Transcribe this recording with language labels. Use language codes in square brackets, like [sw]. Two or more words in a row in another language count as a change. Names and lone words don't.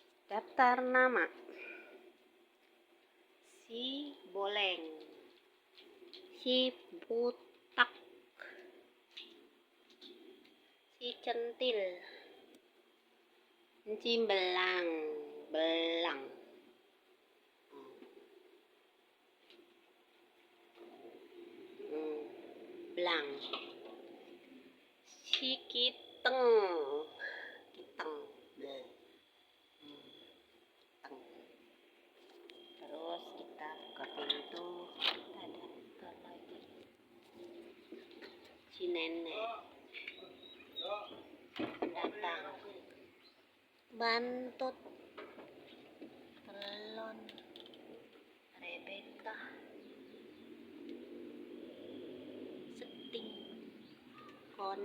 [id] Daftar nama: si Boleng, si Butak, si Centil, si Belang, belang, si Kiteng, Kiteng. Terus kita buka pintu, kita daftar lagi. Si Nenek datang. Bantut, Telon, Rebecca, Seting, Koneng.